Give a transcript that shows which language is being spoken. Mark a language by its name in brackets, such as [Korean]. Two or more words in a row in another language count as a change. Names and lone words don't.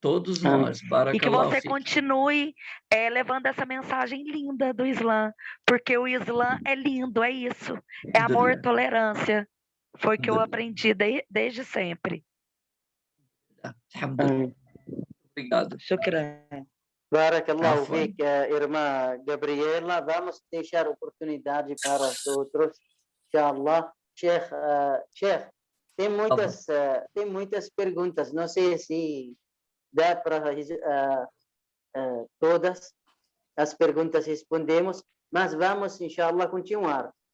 [Portuguese] Todos nós. E que Barakallahu você fik. continue levando essa mensagem linda do Islã, porque o Islã é lindo, é isso. É amor, Alhamdulillah. tolerância. Foi que eu Alhamdulillah. aprendi desde sempre. Alhamdulillah. Obrigado. Shukran. Barakallahu Afwan. fik, irmã Gabriela. Vamos deixar oportunidade para os outros, inshallah. Sheikh, tem muitas perguntas. Não sei se dá para todas as perguntas respondemos, mas vamos, inshallah, continuar.